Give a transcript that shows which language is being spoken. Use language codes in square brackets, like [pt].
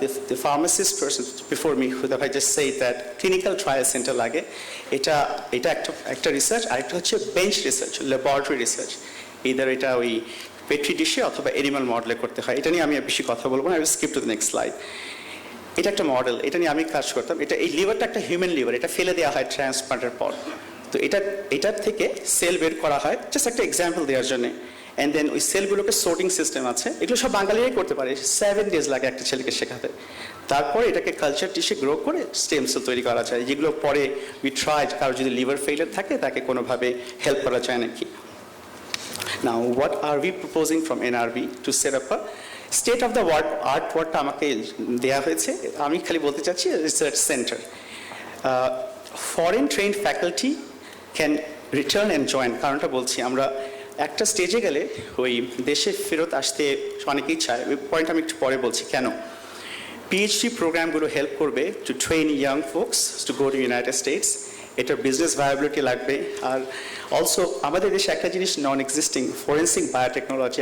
[en] The pharmacist person before me, Huda bhai just said that clinical trial center লাগে. [bn] এটা একটা research, আর একটা হচ্ছে [en] bench research, laboratory research. [bn] Either এটা ওই petri dish অথবা animal model করতে হয়। এটা নিয়ে আমি বেশি কথা বলবো না, [en] I will skip to the next slide. [bn] এটা একটা মডেল, এটা নিয়ে আমি কাজ করতাম। এই লিভারটা একটা হিউম্যান লিভার, এটা ফেলে দেওয়া হয় ট্রান্সপ্লান্টের পর। তো এটার থেকে সেল বের করা হয়, জাস্ট একটা এক্সাম্পল দেওয়ার জন্য। [en] And then [bn] ওই সেলগুলোকে sorting system আছে, এগুলো সব বাঙালিরাই করতে পারে। 7 days লাগে একটা ছেলেকে শেখাতে। তারপর এটাকে কালচার টিস্যে গ্রো করে স্টেম সেল তৈরি করা যায়, যেগুলো পরে [en] we try [bn] কারো যদি লিভার ফেইলিয়ার থাকে তাকে কোনোভাবে হেল্প করা যায় নাকি। [en] Now what are we proposing from NRB to set up a state of the art [bn] ওয়ার্ডটা আমাকে দেওয়া হয়েছে, আমি খালি বলতে চাচ্ছি research centre. [en] Foreign trained faculty can return and join, [bn] কারণটা বলছি, আমরা একটা স্টেজে গেলে ওই দেশে ফেরত আসতে অনেকেই চায়, ওই পয়েন্ট আমি একটু পরে বলছি কেন। পিএইচডি প্রোগ্রামগুলো হেল্প করবে [en] To train young folks to go to United States. [bn] এটার বিজনেস ভায়াবিলিটি লাগবে। আর অলসো আমাদের দেশে একটা জিনিস [en] non existing, [bn] ফরেন্সিক বায়োটেকনোলজি।